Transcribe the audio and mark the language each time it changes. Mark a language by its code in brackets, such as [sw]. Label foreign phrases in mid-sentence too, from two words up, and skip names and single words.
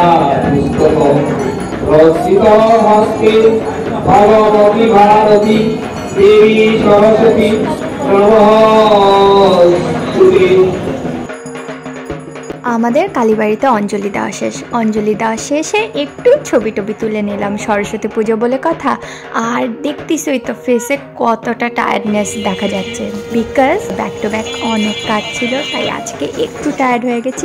[sa] पुस्तक रंजित हस्ते भगवती भारती देवी सरस्वती नमस्ते। [bn] আমাদের কালীবাড়িতে অঞ্জলি দেওয়া শেষ। অঞ্জলি দেওয়া শেষে একটু ছবি টবি তুলে নিলাম, সরস্বতী পুজো বলে কথা। আর দেখতেছই তো ফেসে কতটা টায়ার্ডনেস দেখা যাচ্ছে, [en] because back to back [bn] অনেক কাজ ছিল, তাই আজকে একটু টায়ার্ড হয়ে গেছি।